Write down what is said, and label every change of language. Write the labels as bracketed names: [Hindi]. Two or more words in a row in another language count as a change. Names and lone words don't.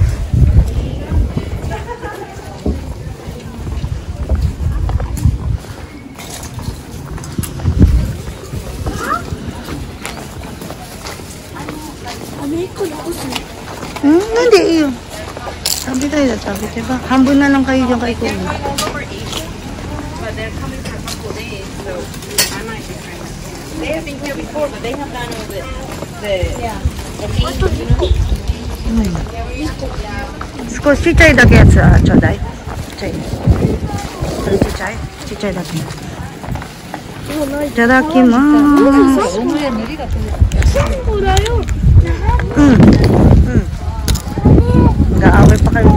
[Filipino] Hindi, iyo. Sabi tayo, sabi tayo ba? Hambun na lang kayo dyan kay Kuya. [English] But they're coming for a couple of days, so I might be trying. They have been here before, but they have done all the [Japanese] 少しちっちゃいだけやつはちょうだい。ちっちゃい。それちっちゃい？ちっちゃいだけ。いただきます。 [Filipino] Nag-aaway pa kayo.